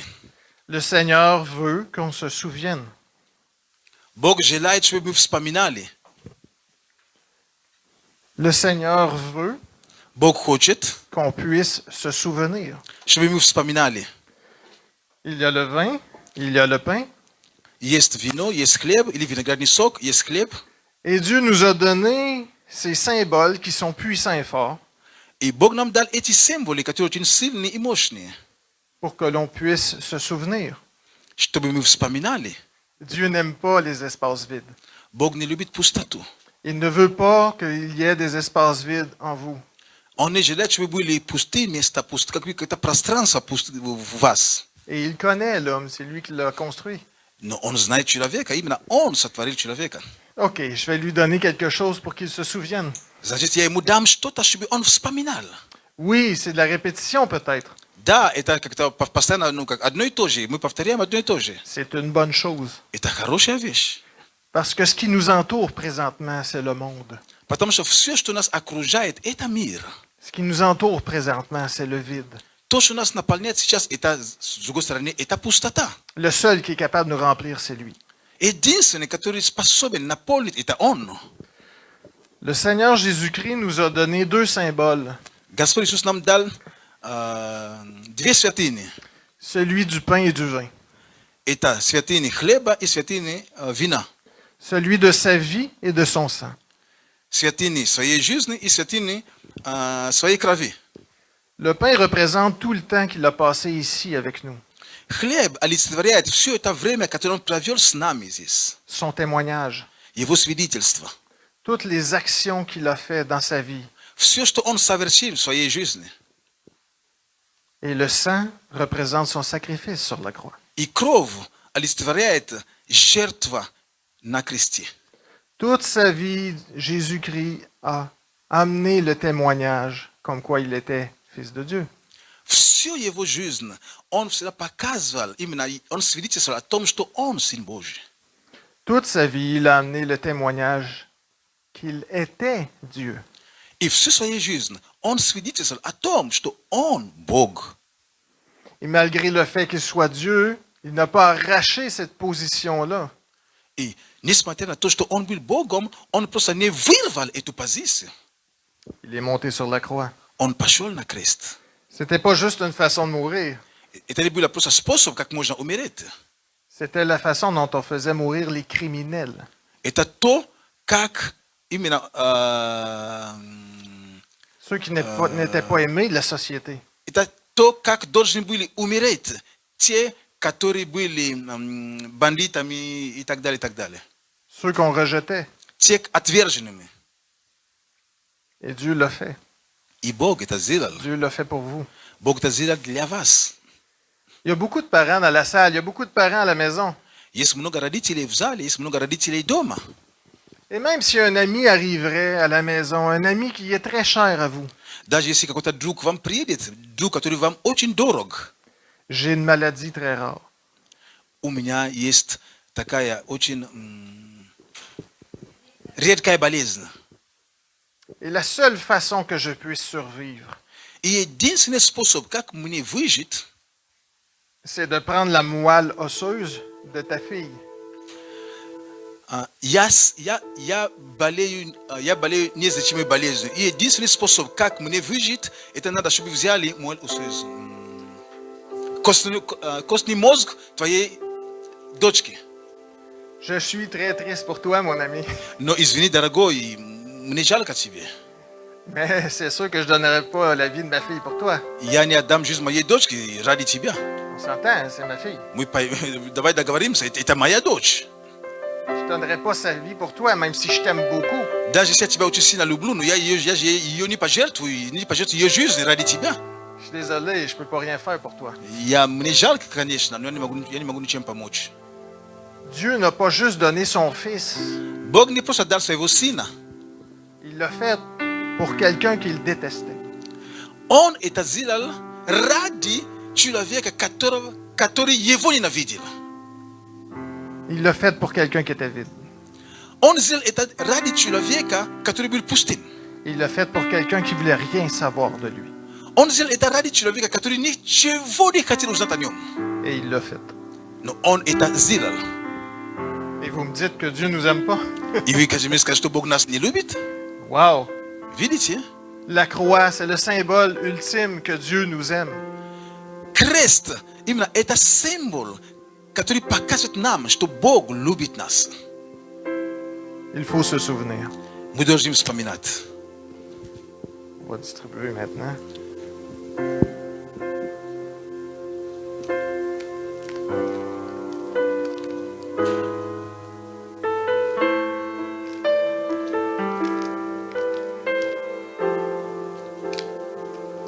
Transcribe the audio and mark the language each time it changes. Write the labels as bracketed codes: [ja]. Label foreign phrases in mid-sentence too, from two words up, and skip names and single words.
[fr] Le Seigneur veut qu'on se souvienne. [ru] Бог желает, чтобы мы вспоминали. [fr] Le Seigneur veut [ru] Bog хочет, [fr] qu'on puisse se souvenir. [ru] чтобы мы вспоминали. [fr] Il y a le vin, il y a le pain, [ru] Есть вино, есть хлеб, или виноградный сок, есть хлеб. [fr] et Dieu nous a donné ces symboles qui sont puissants et forts [ru] И Бог нам дал эти символы, которые очень сильные и мощные, [fr] pour que l'on puisse se souvenir. [ru] чтобы мы вспоминали. [fr] Dieu n'aime pas les espaces vides. [ru] Бог не любит пустоту. [fr] Il ne veut pas qu'il y ait des espaces vides en vous. [ru] Он не желает, чтобы были пустые места, какое-то пространство в вас. [fr] Et il connaît l'homme, c'est lui qui l'a construit. [ru] Но он знает человека, именно он сотворил человека. [fr] OK, je vais lui donner quelque chose pour qu'il se souvienne. [ru] Значит, я ему дам что-то, чтобы он вспоминал. [fr] Oui, c'est de la répétition peut-être. [ru] Да, это как-то постоянно, как одно и то же. Мы повторяем одно и то же. [fr] C'est une bonne chose. [ru] Это хорошая вещь. [fr] Parce que ce qui nous entoure présentement, c'est le monde. [ru] Потому что все, что нас окружает, это мир. [fr] Ce qui nous entoure présentement, c'est le vide. [ru] То, что нас наполняет сейчас, это, с другой стороны, это пустота. [fr] Le seul qui est capable de nous remplir, c'est lui. [ru] Единственный, который способен наполнить, это он. [fr] Le Seigneur Jésus-Christ nous a donné deux symboles. [ru] Господь Иисус нам дал две святыни. [fr] Celui du pain et du vin. [ru] Это святыни хлеба и святыни вина. [fr] Celui de sa vie et de son sang. [ru] Святыни своей жизни и святыни своей крови. [fr] Le pain représente tout le temps qu'il a passé ici avec nous. [ru] Хлеб олицетворяет все это время, которое он провел с нами здесь. [fr] Son témoignage. [ru] Его свидетельство. [fr] Toutes les actions qu'il a fait dans sa vie. [ru] Все, что он совершил в своей жизни. [fr] Et le sang représente son sacrifice sur la croix. [ru] И кровь олицетворяет жертва на кресте. [fr] Toute sa vie, Jésus-Christ a amené le témoignage comme quoi il était Fils de Dieu. [ru] Всю его жизнь он всегда показывал, именно он свидетельствовал о том, что он Сын Божий. [fr] Toute sa vie, il a amené le témoignage qu'il était Dieu. [ru] И всю свою жизнь он свидетельствовал о том, что он Бог. [fr] Et malgré le fait qu'il soit Dieu, il n'a pas arraché cette position-là. [ru] И несмотря на то, что он был Богом, он просто не вырвал эту позицию. [fr] Il est monté sur la croix. [ru] Он пошел на крест. [fr] C'était pas juste une façon de mourir. [ru] Это не был просто способ, как можно умереть. [fr] C'était la façon dont on faisait mourir les criminels. [ru] Это то, как именно [fr] Ceux qui n'étaient pas aimés de la société. [ru] это то, как должны были умереть те, которые были бандитами и так далее, и так далее. [fr] Ceux qu'on rejetait. [ru] Те отверженными. [fr] Et Dieu l'a fait. [ru] И Бог это сделал. [fr] Dieu l'a fait pour vous. [ru] Бог это сделал для вас. [fr] Il y a beaucoup de parents dans la salle. Il y a beaucoup de parents à la maison. [ru] Есть много родителей в зале, есть много родителей дома. [fr] Et même si un ami arriverait à la maison, un ami qui est très cher à vous, [ru] Даже если какой-то друг вам приедет, друг, который вам очень дорог. [fr] j'ai une maladie très rare. [ru] У меня есть такая очень редкая болезнь. [fr] Et la seule façon que je puisse survivre, [ru] И единственный способ, как мне выжить, [fr] c'est de prendre la moelle osseuse de ta fille. [ru] я болею неизлечимой болезнью. И единственный способ, как мне выжить, это надо, чтобы взяли мой костный мозг твоей дочки. [fr] Je suis très triste pour toi, mon ami. [ru] Но извини, дорогой, мне жалко тебе. [fr] Mais c'est sûr que je ne donnerai pas la vie de ma fille pour toi. [ru] Я не отдам жизнь моей дочке ради тебя. [fr] On s'entend, c'est ma fille. [ru] Давай договоримся, это моя дочь. [fr] Je ne donnerai pas sa vie pour toi, même si je t'aime beaucoup. [ru] Даже если я тебя очень сильно люблю, но я ее не пожертвую ее жизнь ради тебя. [fr] Je suis désolé, je ne peux pas rien faire pour toi. [ru] Мне жалко, конечно, но я не могу ничем помочь. [fr] Dieu n'a pas juste donné son Fils. [ru] Бог не просто дал своего сына. [fr] Il l'a fait pour quelqu'un qu'il détestait. [ru] Он это сделал ради человека, который его ненавидел. [fr] Il l'a fait pour quelqu'un qui était vide. [ru] Он сделал это ради человека, который был пустым. [fr] Il l'a fait pour quelqu'un qui voulait rien savoir de lui. [ru] Он сделал это ради человека, который ничего не хотел узнать о нем. [fr] Et il l'a fait. [ru] Но он это сделал. [fr] Et vous me dites que Dieu nous aime pas? [ru] И вы мне скажете, что Бог нас не любит? [fr] Wow! [ru] Видите? [fr] La croix, c'est le symbole ultime que Dieu nous aime. [ru] Крест, именно это символ, который показывает нам, что Бог любит нас. [fr] Il faut se souvenir. [ru] Мы должны вспоминать. [fr] On va distribuer maintenant. C'est